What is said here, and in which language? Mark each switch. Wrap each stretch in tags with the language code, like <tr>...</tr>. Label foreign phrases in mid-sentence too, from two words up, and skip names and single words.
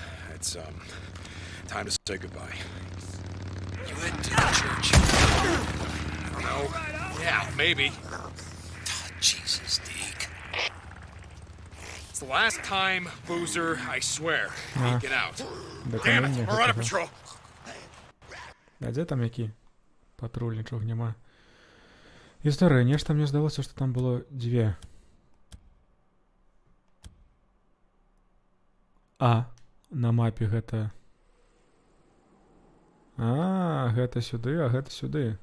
<en>It's, time to say goodbye. You heading to the church? I don't know. Yeah, maybe. Oh, Jesus, Deke. It's the last time, Boozer, I swear. Get out. Damn it,</en> <be>Доконання</be> <en>we're on a</en> <be>гэтага.</be> <en>patrol.</en> <be>А дзе там які? Патруль, нічога няма. Гісторыя, нешта мне здалося, што там было дзве. А, на мапе гэта... А, гэта сюды, а гэта сюды.</be>